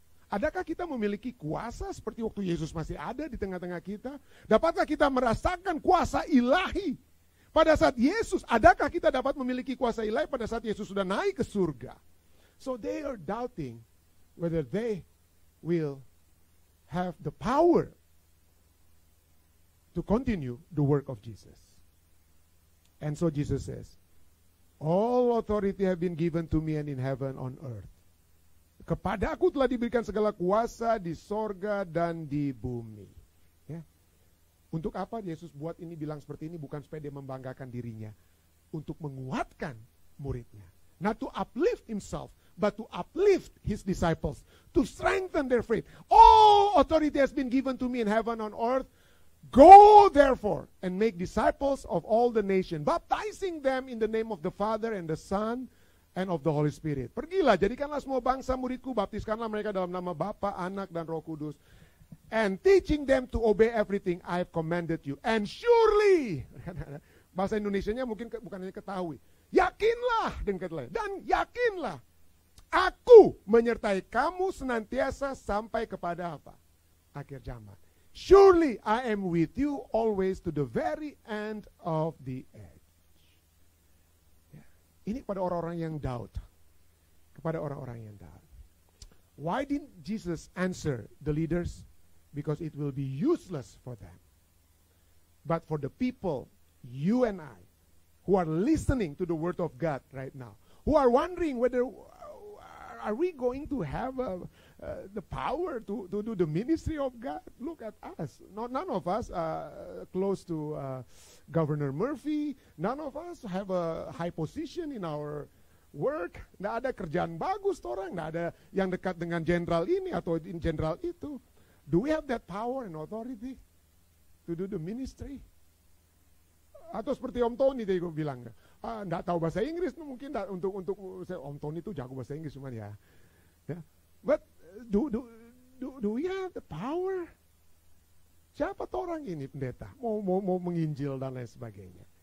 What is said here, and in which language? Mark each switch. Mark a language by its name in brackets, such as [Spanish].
[Indonesian] Adakah kita memiliki kuasa seperti waktu Yesus masih ada di tengah-tengah kita? Dapatkah kita merasakan kuasa ilahi pada saat Yesus? Adakah kita dapat memiliki kuasa ilahi pada saat Yesus sudah naik ke surga? [English] So they are doubting whether they will have the power to continue the work of Jesus. And so Jesus says, all authority have been given to me and in heaven on earth. [Indonesian] Kepadaku telah diberikan segala kuasa di sorga dan di bumi. Ya. Untuk apa Yesus buat ini, bilang seperti ini? Bukan supaya dia membanggakan dirinya, untuk menguatkan muridnya. [English] Not to uplift himself, but to uplift his disciples, to strengthen their faith. All authority has been given to me in heaven and on earth. Go therefore and make disciples of all the nation, baptizing them in the name of the Father and the Son and of the Holy Spirit. [Indonesian] Pergilah, jadikanlah semua bangsa muridku, baptiskanlah mereka dalam nama Bapa, Anak, dan Roh Kudus, [English] and teaching them to obey everything I have commanded you. And surely, [Indonesian] bahasa Indonesianya mungkin bukan hanya ketahui, yakinlah dan yakinlah, aku menyertai kamu senantiasa sampai kepada apa? Akhir zaman. [English] Surely I am with you always to the very end of the age. [Indonesian] Ini kepada orang-orang yang doubt. Kepada orang-orang yang doubt. [English] Why didn't Jesus answer the leaders? Because it will be useless for them. But for the people, you and I, who are listening to the word of God right now, who are wondering whether are we going to have the power to do the ministry of God? Look at us. None of us close to Governor Murphy. None of us have a high position in our work. [Indonesian] Nggak ada kerjaan bagus orang. Nggak ada yang dekat dengan jenderal ini atau jenderal itu. [English] Do we have that power and authority to do the ministry? [Indonesian] Atau seperti Om Tony tadi gue bilang, nggak tahu bahasa Inggris mungkin untuk Om Tony itu jago bahasa Inggris cuman ya. [English] But do we have the power? [Indonesian] Siapa tuh orang ini pendeta? Mau menginjil dan lain sebagainya.